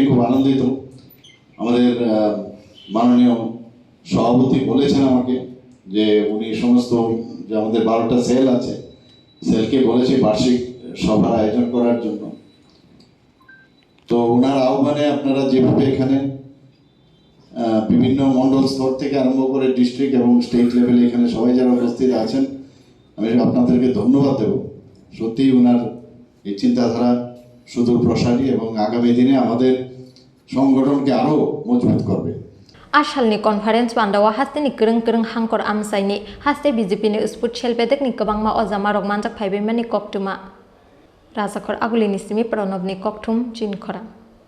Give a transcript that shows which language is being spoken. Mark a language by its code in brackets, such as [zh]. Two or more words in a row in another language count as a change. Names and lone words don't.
[bn] খুব আনন্দিত আমাদের মাননীয় সভাপতি বলেছেন আমাকে যে উনি সমস্ত যে আমাদের 12টা সেল আছে সেলকে বলেছে বার্ষিক সভার আয়োজন করার জন্য তো ওনার আহ্বানে আপনারা যেভাবে এখানে বিভিন্ন মন্ডল স্তর থেকে আরম্ভ করে ডিস্ট্রিক্ট এবং [en] state level [bn] এখানে সবাই যারা উপস্থিত আছেন, আমি আপনাদেরকে ধন্যবাদ দেব। সত্যিই ওনার এই চিন্তাধারা সুদূর প্রসারী এবং আগামী দিনে আমাদের সংগঠনকে আরও মজবুত করবে। [trp] Asalni conference Pandawa Haste ni kereng hangkor amsaini Haste BJP ni usput shel Bedekni kabangma ozama rogmanjak phaibe mani koktuma Rajakor agulini simi pranobni koktum Chini Khorang.